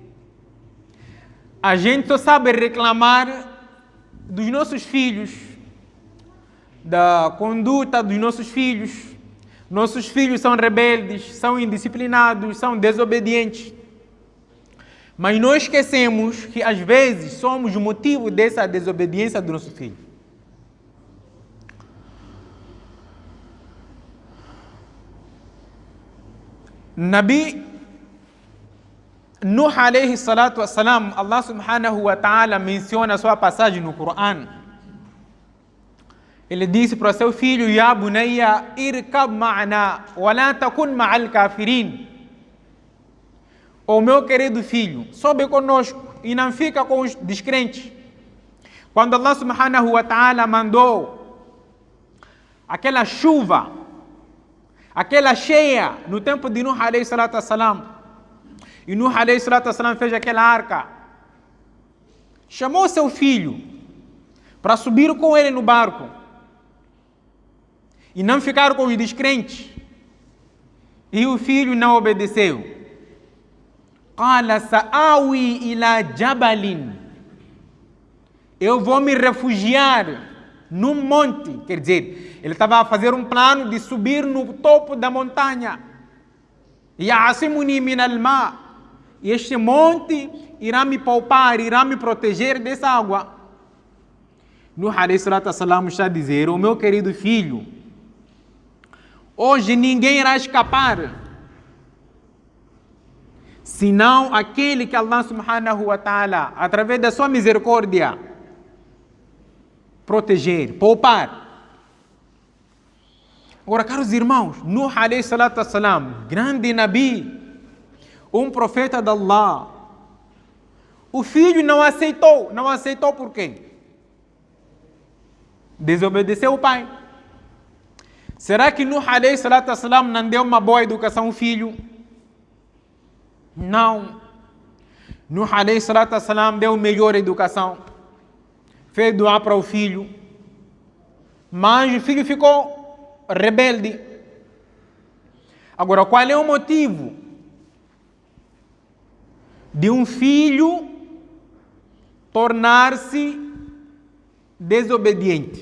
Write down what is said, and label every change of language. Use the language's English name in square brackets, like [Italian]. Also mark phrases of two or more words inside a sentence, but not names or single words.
[Portuguese] A gente só sabe reclamar dos nossos filhos, da conduta dos nossos filhos. Nossos filhos são rebeldes, são indisciplinados, são desobedientes. Mas nós esquecemos que às vezes somos o motivo dessa desobediência do nosso filho. Nabi Nuh [Arabic] عليه الصلاة والسلام, الله سبحانه وتعالى [Portuguese] menciona a sua passagem no Corão. Ele disse para seu filho: [Arabic] يا بني اركب معنا ولا تكن مع الكافرين. [Portuguese] O meu querido filho, sobe conosco e não fica com os descrentes. Quando [Arabic] الله سبحانه وتعالى [Portuguese] mandou aquela chuva, aquela cheia no tempo de Nuh [Arabic] عليه الصلاة والسلام, [Portuguese] e Nuh [Arabic] عليه الصلاة والسلام [Portuguese] fez aquela arca, chamou seu filho para subir com ele no barco e não ficar com os descrentes, e o filho não obedeceu. [Arabic] قال سآوي إلى جبل, [Portuguese] eu vou me refugiar num monte. Quer dizer, ele estava a fazer um plano de subir no topo da montanha. [Arabic] يعصمني من الماء, [Portuguese] e este monte irá me poupar, irá me proteger dessa água. Nuh [Arabic] عليه الصلاة والسلام [Portuguese] está a dizer: o meu querido filho, hoje ninguém irá escapar, senão aquele que [Arabic] الله سبحانه وتعالى, [Portuguese] através da sua misericórdia, proteger, poupar. Agora, caros irmãos, [Arabic] نوح عليه الصلاة والسلام, [Portuguese] grande Nabi, um profeta de Allah, o filho não aceitou. Não aceitou por quê? Desobedeceu o pai. Será que Nuh [Arabic] عليه الصلاة والسلام [Portuguese] não deu uma boa educação ao filho? Não. Nuh [Arabic] عليه الصلاة والسلام [Portuguese] deu melhor educação. Fez doar para o filho. Mas o filho ficou rebelde. Agora, qual é o motivo de um filho tornar-se desobediente?